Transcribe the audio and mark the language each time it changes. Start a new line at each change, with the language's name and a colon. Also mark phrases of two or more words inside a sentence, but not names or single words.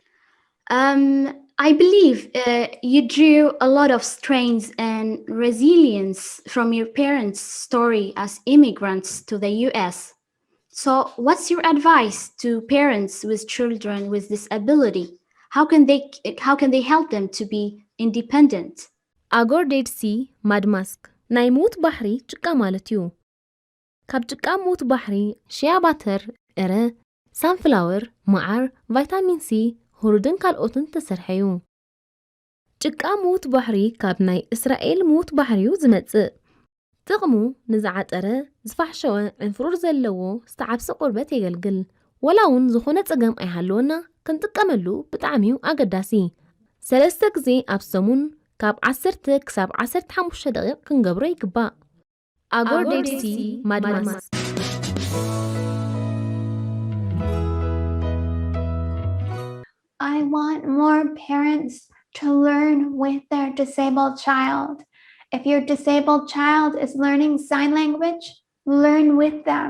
English: I believe you drew a lot of strength and resilience from your parents' story as immigrants to the US. So, what's your advice to parents with children with disability? How can they help them to be independent?
Tigrinya: ኣጎር ዴድ ሲ ማድማስክ ናይ ሙት ባሕሪ ጭቃ ማለት እዩ። ካብ ጭቃ ሙት ባሕሪ
English: shea butter፣
Tigrinya: ዕረ፣ ሳንፍላወር፣ መዓር፣
English: vitamin C፣
Tigrinya: ሁሩድን ካልኦትን ተሰርሐ እዩ። ጭቃ ሙት ባሕሪ ካብ ናይ እስራኤል ሙት ባሕሪኡ ዝመጽእ ጥቕሙ ንዝዓጠረ ዝፋሕሸወ ዕንፍሩር ዘለዎ ዝተዓብሰ ቁርበት የገልግል። ወላ እውን ዝኾነ ፀገም ኣይሃለወና ክንጥቀመሉ ብጣዕሚ ኣገዳሲ። 3 ግዜ ኣብ ሰሙን ካብ 10 ክሳብ 15 ደቂቕ ክንገብሮ ይግባእ። ኣጎር ዴድ ሲ ማድማስ
English: I want more parents to learn with their disabled child. If your disabled child is learning sign language, learn with them.